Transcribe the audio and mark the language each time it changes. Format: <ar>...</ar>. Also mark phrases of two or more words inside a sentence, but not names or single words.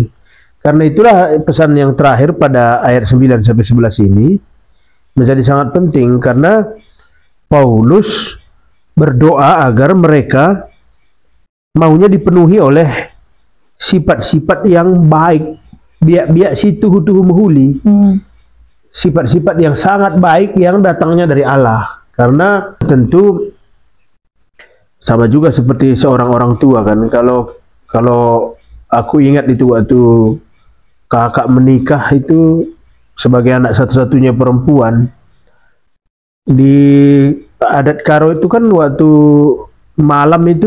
<id>Karena itulah pesan yang terakhir pada ayat 9 sampai 11 ini menjadi sangat penting, karena Paulus berdoa agar mereka maunya dipenuhi oleh sifat-sifat yang baik,</id> <btx>biak-biak si tuhu-tuhu mehuli,</btx> <id>sifat-sifat yang sangat baik yang datangnya dari Allah. Karena tentu sama juga seperti seorang orang tua kan, kalau aku ingat itu waktu kakak menikah itu sebagai anak satu-satunya perempuan, di adat Karo itu kan waktu malam</id>